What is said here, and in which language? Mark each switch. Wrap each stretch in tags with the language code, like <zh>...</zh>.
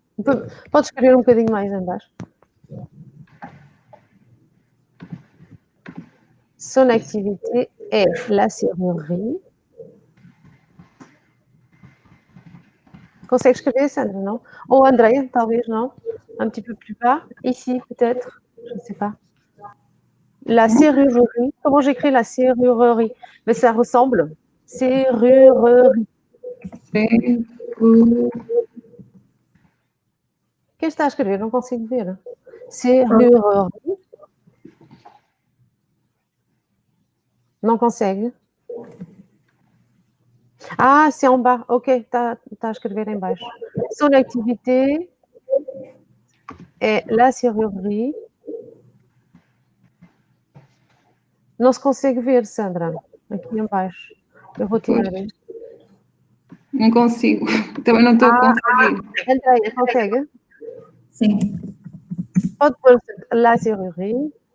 <pt>Pode escrever um bocadinho mais embaixo.</pt> <fr>Son activité est la serrurerie.</fr> <pt>Consegue escrever, Sandra, não? Ou Andréia, talvez, não?</pt> <fr>Un petit peu plus bas. Ici, peut-être. Je ne sais pas. La serrurerie. Comment j'écris la serrurerie? Mais ça ressemble.</fr> <pt>Serrurerie. O que está a escrever? Não consigo ver.</pt> <fr>Serrurerie.</fr> <pt>Não consegue?</pt> <fr>Ah, c'est en bas.</fr> <pt>Ok, tá a escrever em baixo.</pt> <fr>Son activité est la serrurerie.</fr> <pt>Não se consegue ver, Sandra. Aqui embaixo. Eu vou tirar isto. Não consigo. Também não estou conseguindo. Andréia, consegue? Sim. Pode pôr la serrurerie.</pt>